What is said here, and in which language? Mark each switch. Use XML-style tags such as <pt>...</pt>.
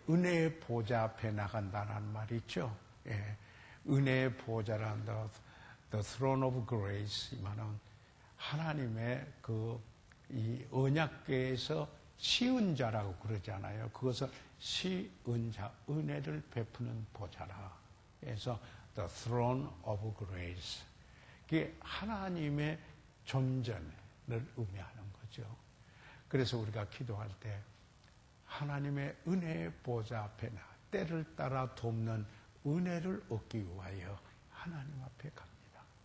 <ko>은혜의 보좌 앞에 나간다는 말이 있죠. 은혜의 보좌란</ko> <en>the throne of grace,</en> <ko>이만은 하나님의 이 언약궤에서 시은자라고 그러잖아요. 그것을 시은자, 은혜를 베푸는 보좌라.</ko> <en>그래서 the throne of grace.</en> <ko>그게 하나님의 존전을 의미하는 거죠. 그래서 우리가 기도할 때 하나님의 은혜의 보좌 앞에 때를 따라 돕는 은혜를 얻기 위하여 하나님 앞에 갑니다.</ko>